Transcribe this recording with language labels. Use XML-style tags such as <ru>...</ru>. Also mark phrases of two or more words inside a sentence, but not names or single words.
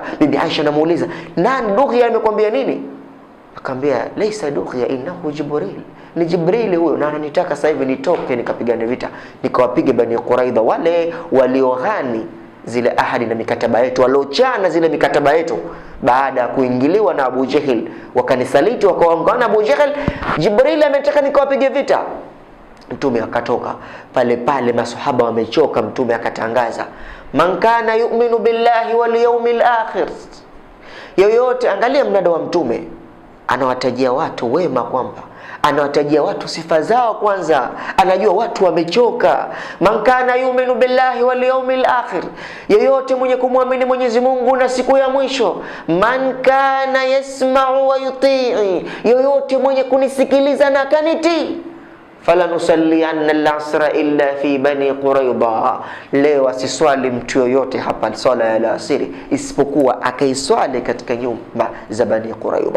<sw>Bibi Aisha anamuuliza, nani Dughia amekwambia nini? Akaambia</sw> <ar>ليس دغية إنه جبريل,</ar> <sw>ni Jibril huyo, na ananitaka sasa hivi nitoke nikapigane vita, nikawapige bani Quraidha, wale walioghani zile ahadi na mikataba yetu, waliochana zile mikataba yetu baada ya kuingiliwa na Abu Jahil, wakanisaliti wakaungana Abu Jahil. Jibril ametaka nikawapige vita. Mtume akatoka pale, masahaba wamechoka. Mtume akatangaza,</sw> <ar>من كان يؤمن بالله واليوم الآخر,</ar> <sw>yoyote. Angalia mnada wa Mtume, anawatajia watu wema, kwamba anawatajia watu sifa zao kwanza. Anajua watu wamechoka.</sw> <ar>من كان يؤمن بالله واليوم الآخر,</ar> <sw>yeyote mwenye kumwamini Mwenyezi Mungu na siku ya mwisho.</sw> <ar>من كان يسمع ويطيع,</ar> <sw>yeyote mwenye kunisikiliza na kanitii.</sw> <ar>فلا نصلين العصر إلا في بني قريظة,</ar> <sw>leo asiswali mtu yoyote hapa swala ya alasiri isipokuwa akaiswali katika nyumba za Bani Qurayza.</sw>